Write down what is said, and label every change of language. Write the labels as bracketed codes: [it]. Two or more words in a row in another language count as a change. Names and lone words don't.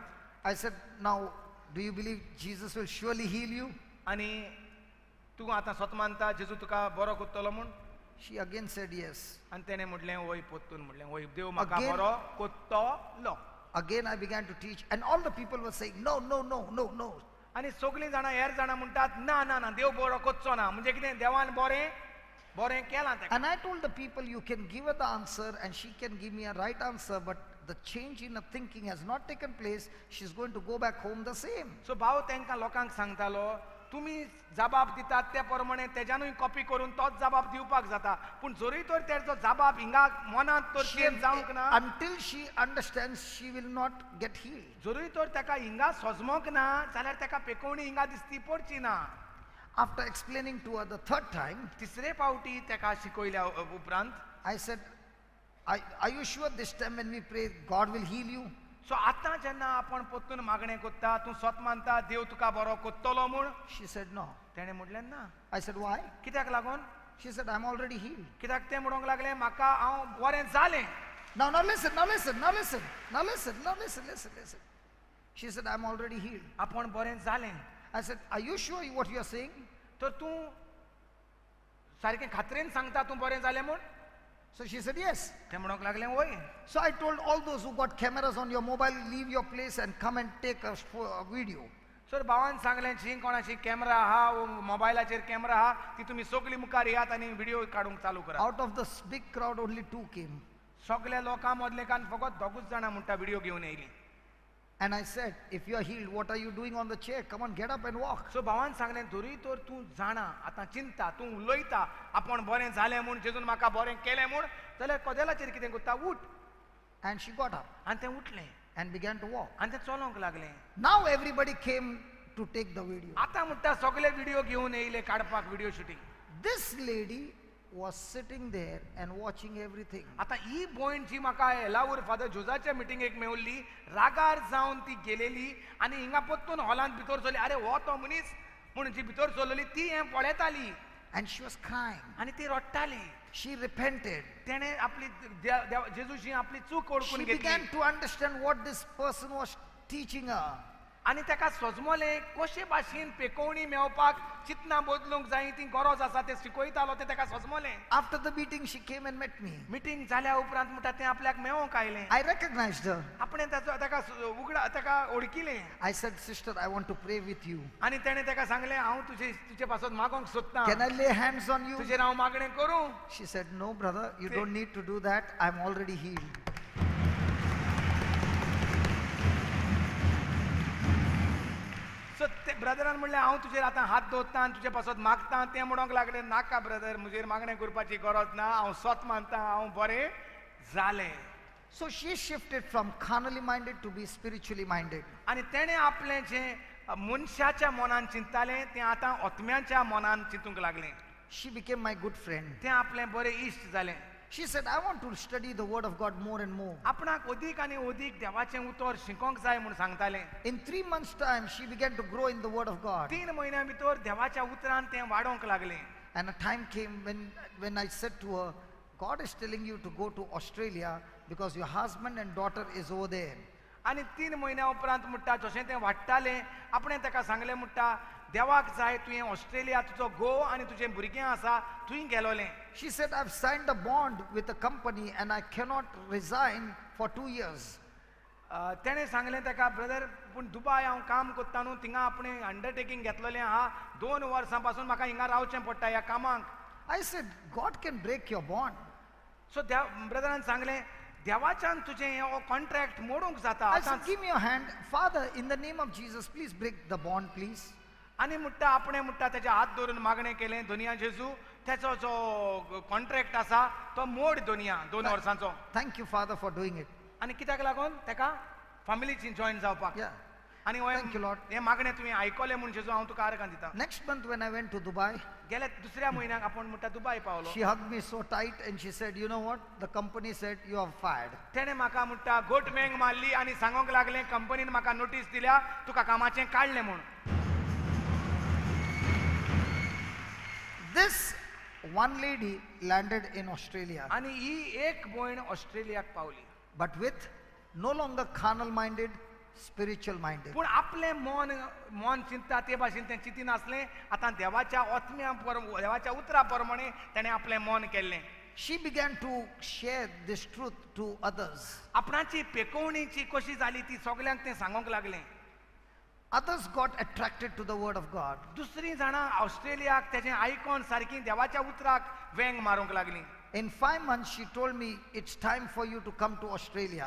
[en] I said, now, do you believe Jesus will surely heal you? [kok] आनी तूं आतां स्वत मानता जेजू तुका बरो कोत्तलो म्हूण [en] She again said yes. [kok] आनी तेणें म्हटलें वय पोत्तून म्हटलें वय देव म्हाका [en] Again- [kok] बरो कोत्तलो [en] Again I began to teach, and all the people were saying, no, no, no, no, no. [kok] आनी सगळीं जाणां हेर जाणां म्हणटात ना ना ना देव बरो कोत्चो ना म्हणजे कितें देवान बरें बरें केलां तेका [en] And I told the people, you can give her the answer and she can give me a right answer, but the change in her thinking has not taken place. She's going to go back home the same. [kok] सो भाव तांकां लोकांक सांगतालो तुमी जबाब दितात त्या प्रमाणे तेज्यानूय कॉपी करून तोच जबाब दिवपाक जाता पूण जरी तर तेजो जबाब हिंगा मनांत तर चेंज जावंक ना [en] Until she understands, she will not get healed. [kok] जरी तर ताका हिंगा सजमोंक ना जाल्यार ताका पेकोवणी हिंगा दिसती पडची ना [en] After explaining to her the third time, [kok] तिसरे फावटी ताका शिकयल्या उपरांत [en] I said, are you sure this time when we pray, God will heal you? [kok] सो आतां जेन्ना आपण पोत्तून मागणें कोत्ता तूं स्वत मानता देव तुका बरो कोत्तलो म्हूण [en] She said, no. [kok] तेणें म्हटलें ना [en] I said, why? [kok] कित्याक लागून [en] She said, I'm already healed. [kok] कित्याक तें म्हणूंक लागलें म्हाका हांव बरें जालें [en] Now listen, now listen, now listen, now listen, now listen, listen. She said, I'm already healed. [kok] आपण बरें जालें [en] I said, are you sure what you are saying? [kok] तर तूं सारकें खात्रेन सांगता तूं बरें जालें म्हूण [en] So she said, yes. [kok] तें म्हणूंक लागलें वय [en] So I told all those who got cameras on your mobile, leave your place and come and take a video. [kok] सर भावान सांगलें जी कोणाची कॅमेरा आहा वो मोबायलाचेर कॅमेरा आहा ती तुमी सगळीं मुखार येयात आनी व्हिडिओ काडूंक चालू करा [en] Out of this big crowd, only 2 came. [kok] सगल्या लोकां मदलेकान फकत दोगूच जाणां म्हणटा व्हिडिओ घेवन येयलीं [en] And I said, if you are healed, what are you doing on the chair? Come on, get up and walk. [kok] सो भावान सांगलें तरी तर तूं जाणा आतां चिंता तूं उलयता आपण बरें जालें म्हूण जेजून म्हाका बरें केलें म्हूण जाल्यार कदेलाचेर कितें करता उठ [en] And she got up [kok] आनी तें उठलें [en] and began to walk. [kok] आनी तें चलोंक लागलें [en] Now everybody came to take the video. [kok] आतां म्हणटा सगळे व्हिडिओ घेवन येयले काडपाक [en] video shooting This lady was sitting there and watching everything. [kok] आतां ही भोयण जी म्हाका येलावूर फादर जोजाच्या मिटिंगेक मेवल्ली रागार जावन ती गेलेली आनी हिंगा पोत्तून हॉलांत भितर सरली अरे हो तो मनीस म्हणून जी भितर सरलेली ती हें पळयताली [en] And she was crying. [kok] आनी ती रडटाली [en] She repented. [kok] तेणें आपली जेजूशी आपली चूक [en] She [kok] ओळखून घेतली [en] began to understand what this person was teaching her. [kok] आनी तेका सोजमोलें कशे भाशेन पेकोवणी मेवपाक चिंतना बदलूंक जाय ती गरज आसा तें शिकयतालो तें तेका सोजमोलें. [en] After the meeting, she came and met me. [kok] मिटींग जाल्या उपरांत म्हणटा तें आपल्याक मेवोंक आयलें. [en] I recognized her. [kok] आपणें तेका उगडा तेका ओळखिलें. [en] I said, sister, I want to pray with you. [kok] आनी तेणें तेका सांगलें हांव तुजे पासून मागोंक सोदतां. [en] Can I lay hands on you? [kok] तुजेर हांव मागणें करूं? [en] She said, no, brother, you don't need to do that. I'm already healed. [kok] सो ते ब्रदरान म्हणलें हांव तुजेर आतां हात दवरतां आनी तुजे पासत मागतां. तें म्हणोंक लागलें नाका ब्रदर म्हजेर मागणें करपाची गरज ना. हांव स्वत मानतां हांव बरें जालें. [en] So she shifted from carnally minded to be spiritually minded. [kok] आनी तेणें आपलें जें मनशाच्या मनान चिंततालें तें आतां आत्म्याच्या मनान चिंतूंक लागलें. [en] She became my good friend. [kok] तें आपलें बरें इश्ट जालें. [en] She said, I want to study the word of God more and more. [kok] आपणाक अदीक आनी अदीक देवाचें उतर शिकोंक जाय म्हूण सांगतालें. [en] In 3 months' time, she began to grow in the word of God. [kok] 3 म्हयन्यां भितर देवाच्या उतरान तें वाडोंक लागलें. [en] And a time came when I said to her, God is telling you to go to Australia because your husband and daughter is over there. [kok] आनी 3 म्हयन्यां उपरांत म्हणटा जशें तें वाडटालें आपणें ताका सांगलें म्हणटा देवाक जाय तुवें ऑस्ट्रेलिया तुजो घोव आनी तुजें भुरगें आसा थंय गेलोलें. [en] She said, I've signed a bond with a company and I cannot resign for 2 years. [kok] तेणें सांगलें ताका ब्रदर पूण दुबाय हांव काम कोत्ता न्हू थिंगा आपणें अंडरटेकींग घेतलेलें आहा 2 वर्सां पासून म्हाका हिंगा रावचें पडटा ह्या कामाक. [en] I said, God can break your bond. [kok] सो ब्रदरान सांगलें देवाच्यान तुजें हो कॉन्ट्रॅक्ट मोडूंक जाता. [en] I said, give me your hand. Father, in the name of Jesus, please break the bond, please. [kok] आनी म्हणटा आपणें म्हणटा तेजे हात धरून मागणें केलें दोनया जेजू तेचो जो कॉन्ट्रॅक्ट आसा तो मोड दोनया 2 वर्सांचो. [en] Thank you, Father, for doing it. [kok] आनी कित्याक लागून तेका फॅमिलीची जॉयन जावपाक. [en] Yeah. [kok] आनी [en] Thank you, Lord. [kok] हें मागणें तुवें आयकलें म्हूण जेजू हांव तुका आर्गां दितां. [en] Next month, when I went to Dubai, [kok] गेल्या दुसऱ्या म्हयन्याक आपूण म्हणटा दुबाय पावलो. [en] she hugged me so tight and she said, you know what? The company said, you are fired. [kok] तेणें म्हाका म्हणटा गोट मेंग मारली आनी सांगोंक लागलें कंपनीन म्हाका नोटीस दिल्या तुका कामाचें काडलें म्हूण. [en] This one lady landed in Australia, [kok] आनी ही एक भयण ऑस्ट्रेलियाक पावली. [en] but with no longer carnal minded, spiritual minded. [kok] पूण आपलें मन चिंतता ते भाशेन तें चिंतिनासलें. आतां देवाच्या आत्म्या देवाच्या उतरा प्रमाणे तेणें आपलें मन केल्लें. [en] She began to share this truth to others. [kok] आपणाची पेकोवणीची कशी जाली ती सगल्यांक तें सांगोंक लागलें. [en] Others got attracted to the word of God. [kok] दुसरीं जाणां ऑस्ट्रेलियाक तेजें आयकोन सारकीं देवाच्या उतराक वेंग मारूंक लागलीं. [en] In 5 months, she told me, it's time for you to come to Australia.